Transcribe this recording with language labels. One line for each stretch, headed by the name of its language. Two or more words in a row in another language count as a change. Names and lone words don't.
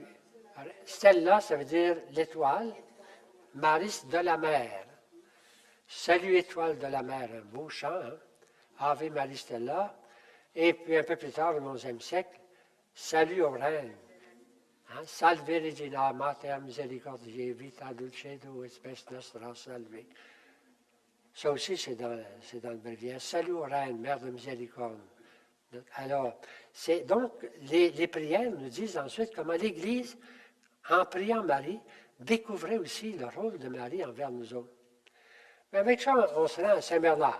French: Stella, ça veut dire l'étoile.
Latin: Maris de
French: la mer. Salut étoile de la mer. Un beau chant, hein?
Latin: Ave Marie Stella.
French: Et puis un peu plus tard, au 11e siècle, salut aux reines. Hein?
Latin: Salve Regina, Mater Misericordiae, vita dulcedo, espes nostra salve.
French: Ça aussi, c'est dans le bréviaire.
Latin: Salut aux
French: reines, mère de miséricorde. Alors, donc, les prières nous disent ensuite comment l'Église, en priant Marie, découvrait aussi le rôle de Marie envers nous autres. Mais avec ça, on se rend à Saint-Bernard.